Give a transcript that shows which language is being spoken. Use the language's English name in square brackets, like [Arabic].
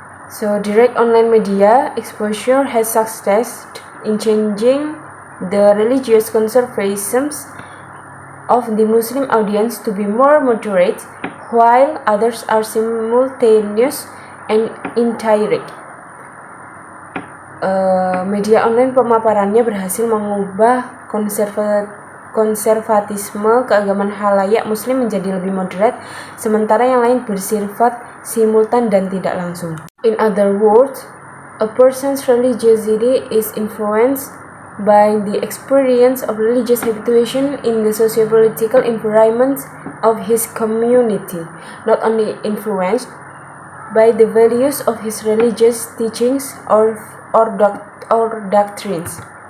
[English] So, direct online media exposure has succeeded in changing the religious conservatism of the Muslim audience to be more moderate, while others are simultaneous and indirect. [Indonesian] Media online pemaparannya berhasil mengubah konservatisme keagamaan halayak Muslim menjadi lebih moderat, sementara yang lain bersifat simultan dan tidak langsung. [English] In other words, a person's religiosity is influenced by the experience of religious habituation in the socio-political environment of his community, not only influenced by the values of his religious teachings or doctrines.